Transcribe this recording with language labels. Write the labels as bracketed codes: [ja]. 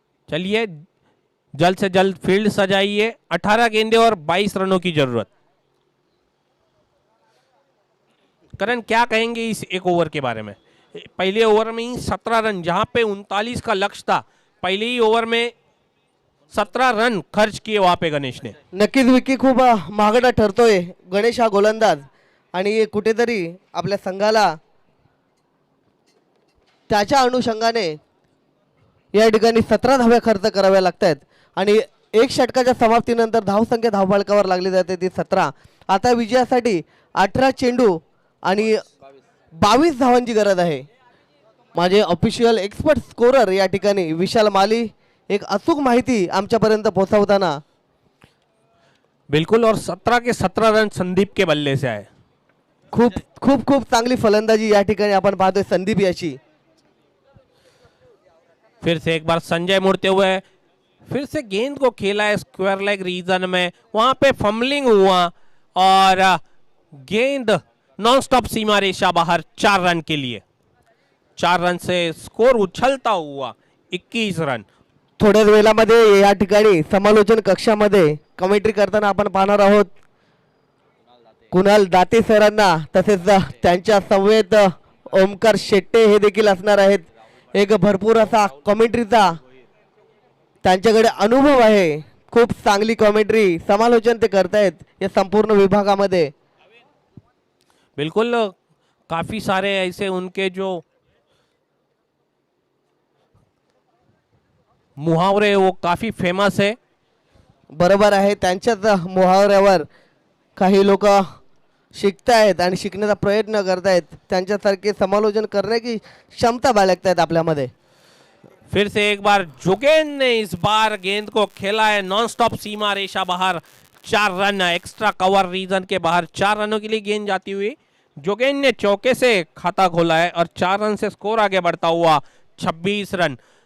[hi] चलिए जल्द से जल्द फील्ड सजाइए। 18 गेंदें और 22 रनों की जरूरत। करण क्या कहेंगे इस 1 ओवर के बारे में? पहले ओवर में ही 17 रन, जहां पे 39 का लक्ष्य था, पहले ही ओवर में 17 रन खर्च किए वहां पे गणेश ने। [mr] नक्कीच विकी खूप महागडा ठरतोय गणेश हा गोलंदाज, आणि कुठेतरी आपल्या संघाला त्याच्या अनुषंगाने या ठिकाणी 17 धाव्या खर्च कराव्या लागतात आणि 1 षटकाच्या समाप्तीनंतर धावसंख्या धावफलकावर लागली जाते ती 17। आता विजयासाठी 18 चेंडू आणि 22 धावांची गरज आहे। माझे ऑफिशियल एक्सपर्ट स्कोरर या ठिकाणी विशाल माली एक अचूक माहिती आमच्यापर्यंत पोहोचवताना। [hi] बिल्कुल, और 17 के 17 रन संदीप के बल्ले से आए। [mr] खूप खूप खूप चांगली फलंदाजी या ठिकाणी आपण पाहतोय संदीप याची। [hi] फिर से एक बार संजय मुड़ते हुए, फिर से गेंद को खेला है स्क्वायर लेग रीजन में, वहां पे फंबलिंग हुआ और गेंद नॉन स्टॉप सीमा रेखा बाहर 4 रन के लिए। 4 रन से स्कोर उछलता हुआ 21 रन। [mr] थोड्याच वेळामध्ये या ठिकाणी समालोचन कक्षामध्ये कमेंट्री करताना आपण पाहणार आहोत कुणाल दाते सरांना, तसेच त्यांच्या समवेत ओमकार शेट्टे हे देखील असणार आहेत। एक भरपूर असा कमेंट्रीचा त्यांच्याकडे अनुभव आहे। खूप चांगली कमेंट्री समालोचन ते करतायत या संपूर्ण विभागामध्ये। [hi] बिल्कुल, काफी सारे ऐसे उनके जो मुहावरे वो काफी फेमस है। [mr] बरोबर आहे, त्यांच्याच मुहावऱ्यावर काही लोक शिकतायत आणि शिकण्याचा प्रयत्न करतायत। त्यांच्यासारखे समालोचन करण्याची क्षमता बाळगतायत आपल्यामध्ये। [hi] फिर से एक बार जोगेन ने इस बार गेंद को खेला है नॉन स्टॉप सीमा रेखा बाहर 4 रन। एक्स्ट्रा कवर रीजन के बाहर 4 रनों के लिए गेंद जाती हुई जोगेन ने चौके से खाता खोला है और 4 रन से स्कोर आगे बढ़ता हुआ 26 रन।